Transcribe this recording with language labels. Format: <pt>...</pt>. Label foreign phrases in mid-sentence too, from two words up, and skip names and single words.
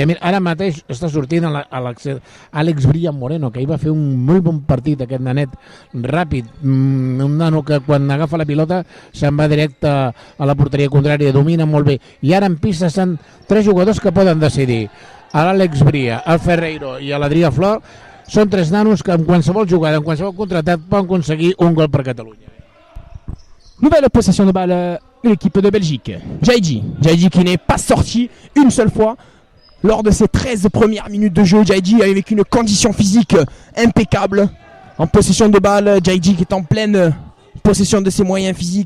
<ca>Mira, ara mateix està sortint Àlex Brillant Moreno, que ahir va fer un molt bon partit, aquest nanet ràpid, un nano que quan agafa la pilota se'n va directe a la porteria contrària, domina molt bé, i ara en pista estan 3 jugadors que poden decidir. L'Àlex Bria, el Ferreiro i l'Adrià Flor són 3 nanos que en qualsevol jugada, en qualsevol contratat, poden aconseguir un gol per Catalunya.</ca> <fr>Nouvelle possession de balle de l'équipe de Belgique. Jaiji qui n'est pas sorti une seule fois lors de ses 13 premières minutes de jeu. Jaiji avec une condition physique impeccable. En possession de balle, Jaiji qui est en pleine possession de ses moyens physiques.</fr>